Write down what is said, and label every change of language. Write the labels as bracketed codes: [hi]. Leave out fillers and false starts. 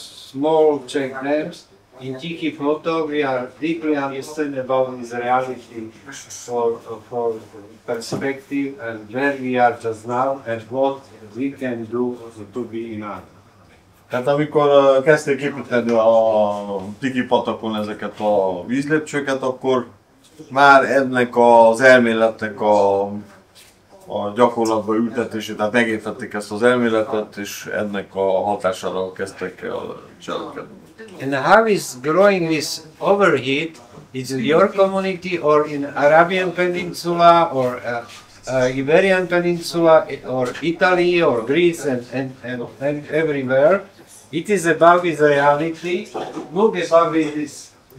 [en] small Czech dams. In Tichy Potok, we are deeply understand about this reality for perspective and where we are just now and what we can do to be enough. [hu] Tehát amikor kezdték építeni a Tichy patakon ezeket a vízlépcsőket, akkor már ennek az elméletnek a gyakorlatba ültetését, tehát megértették ezt az elméletet, és ennek a hatására kezdtek el cselekedni. [en] And how is growing this overheat? Is it your community or in Arabian Peninsula or Iberian Peninsula or Italy or Greece and everywhere? It is about this reality. Look about this.